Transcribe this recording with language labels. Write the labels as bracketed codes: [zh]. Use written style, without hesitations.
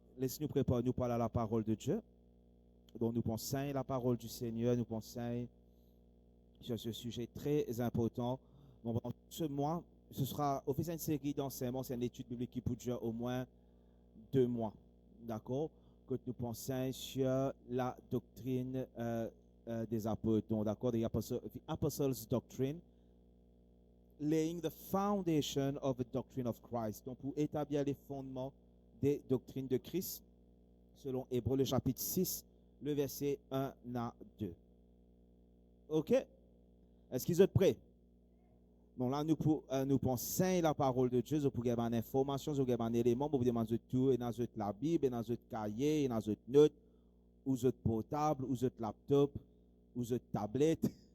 [fr] Laisse-nous préparer, nous parler à la parole de Dieu. Donc nous pensons la parole du Seigneur, nous pensons sur ce sujet très important. Donc, ce mois, ce sera au fait une série d'enseignements, c'est une étude biblique qui peut durer au moins 2 mois. D'accord? Que nous pensons sur la doctrine des apôtres. Donc, d'accord? [en] The Apostles' Doctrine, laying the foundation of the doctrine of Christ. [fr] Donc, pour établir les fondements des doctrines de Christ, selon Hébreux, le chapitre 6, le verset 1 à 2. OK? Est-ce qu'ils sont prêts? Donc là, nous pensons la parole de Dieu, nous pouvons avoir une information, nous pouvons avoir un élément, nous pouvons avoir tout, dans la Bible, dans notre cahier, dans notre note, ou notre portable, ou notre laptop, ou notre tablette.